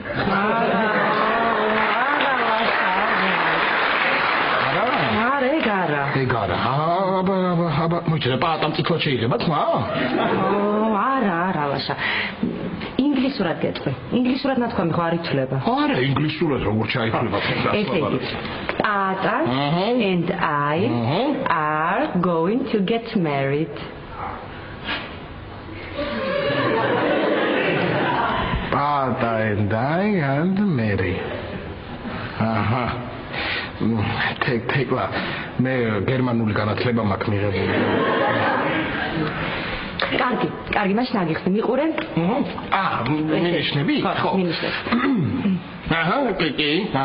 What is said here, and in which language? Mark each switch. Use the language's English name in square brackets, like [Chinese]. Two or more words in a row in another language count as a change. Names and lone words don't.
[Georgian] ეგარა. აბა, მოიჭრა პატამ წითლად შეიძლება თმა? არა, ვაშა. ინგლისურად გეტყვი. ინგლისურად ნათქვამი ხო არ ითვლება? არა, ინგლისურად როგორ ჩაითვლება თქმა? ესე იგი. [English] Tata and I are going to get married. Tata and I and Mary. [Georgian] აჰა. თეკლა მე გერმანული განათლება მაქვს მიღებული. კარგი, მაშინ აგიხსნე, მიყურე? მინიშნები? ხო, მინიშნები. აჰა, კი.